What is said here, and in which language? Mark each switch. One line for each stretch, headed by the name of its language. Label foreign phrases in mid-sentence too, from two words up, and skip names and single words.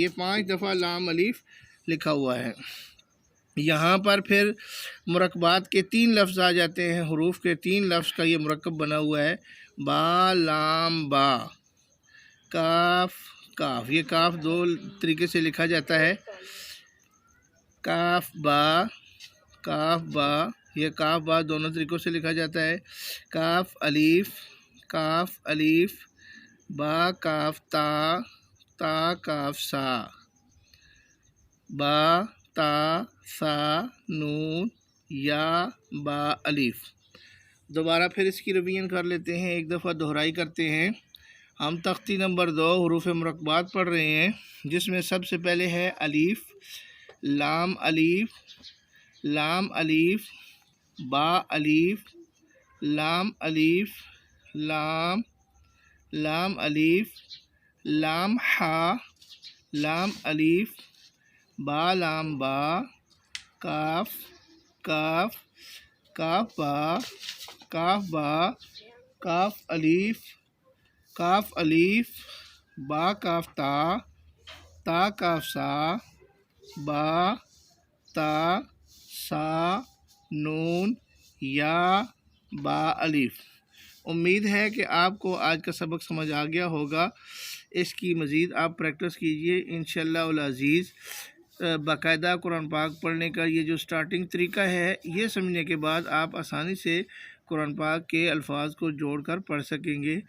Urdu: یہ 5 دفعہ لام الف لکھا ہوا ہے۔ یہاں پر پھر مرکبات کے 3 لفظ آ جاتے ہیں، حروف کے 3 لفظ کا یہ مرکب بنا ہوا ہے، با لام با، کاف کاف۔ یہ کاف 2 طریقے سے لکھا جاتا ہے، کاف با، کاف با، یہ کاف با دونوں طریقوں سے لکھا جاتا ہے، کاف الف، کاف الف، با کاف تا، تا کاف سا، با تا سا نون یا با الف۔ دوبارہ پھر اس کی ریویژن کر لیتے ہیں، ایک دفعہ دہرائی کرتے ہیں۔ ہم تختی نمبر 2 حروف مرکبات پڑھ رہے ہیں، جس میں سب سے پہلے ہے الف، لام الف، لام الف، با الف، لام الف، لام، لام الف، لام ہا، لام الف، با لام با، کاف کاف، کاف با، کاف با، کاف الف، کاف الف، با کاف تا، تا کاف سا، با تا سا نون یا با الف۔ امید ہے کہ آپ کو آج کا سبق سمجھ آ گیا ہوگا۔ اس کی مزید آپ پریکٹس کیجئے
Arabic: انشاءاللہ العزیز۔
Urdu: باقاعدہ قرآن پاک پڑھنے کا یہ جو سٹارٹنگ طریقہ ہے، یہ سمجھنے کے بعد آپ آسانی سے قرآن پاک کے الفاظ کو جوڑ کر پڑھ سکیں گے۔